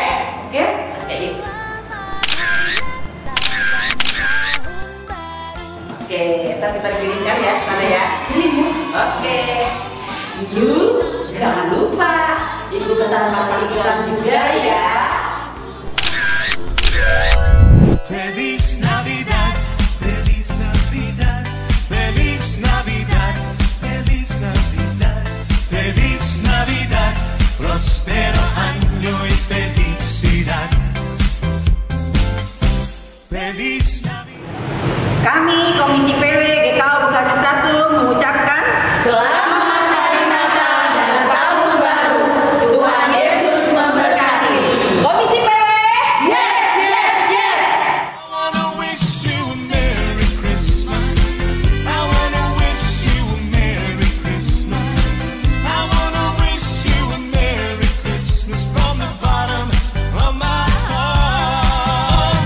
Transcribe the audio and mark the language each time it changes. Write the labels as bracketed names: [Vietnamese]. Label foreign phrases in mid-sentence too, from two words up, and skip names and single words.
[Indonesian] Oke? Oke, yuk. Oke, ntar kita kirimkan ya sana ya. Kirim ya. Oke. Yuk, jangan lupa ikutan pasang iklan juga ya. [Spanish] Feliz Navidad, Feliz Navidad, Feliz Navidad, Feliz Navidad, Feliz Navidad, prospero año y felicidad. Feliz Navidad. [Indonesian] Kami Komisi PW GKO Bekasi 1 mengucapkan Selamat Hari Natal dan Tahun Baru. Tuhan Yesus memberkati. Komisi PW. [English] yes, yes, yes. I wanna wish you a Merry Christmas. I wanna wish you a Merry Christmas. I wanna wish you a Merry Christmas from the bottom of my heart.